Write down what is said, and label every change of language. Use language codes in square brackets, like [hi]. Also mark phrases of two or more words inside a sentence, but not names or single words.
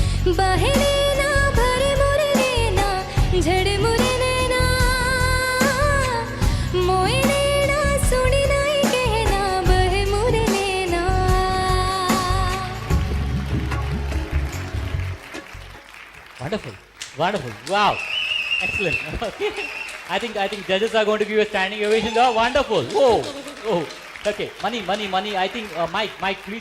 [hi] बहे नैना भरे मोरे नैना झड़े मोरे नैना मोए नैना सुनी नहीं कहना बहे मोरे नैना. [en] Wonderful, wonderful, wow, excellent. Okay. I think judges are going to give you a standing ovation. Oh, wonderful. Oh. Okay, money. I think Mike, please.